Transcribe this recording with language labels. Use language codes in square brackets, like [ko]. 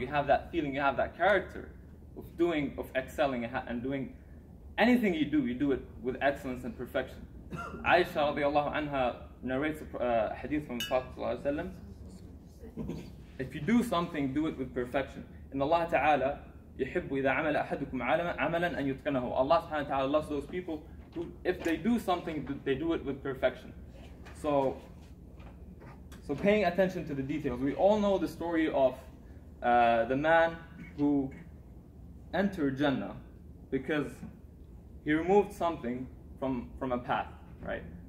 [en] You have that feeling, you have that character of excelling and doing anything you do it with excellence and perfection. Aisha radiallahu anha narrates a hadith from the Prophet sallallahu alaihi wasallam. If you do something, do it with perfection. [ar] In Allah Ta'ala يحب إذا عمل أحدكم عملا أن يتقنه. [en] Allah subhanahu wa ta'ala loves those people who, if they do something, they do it with perfection. So paying attention to the details. We all know the story of the man who entered Jannah because he removed something from a path, right?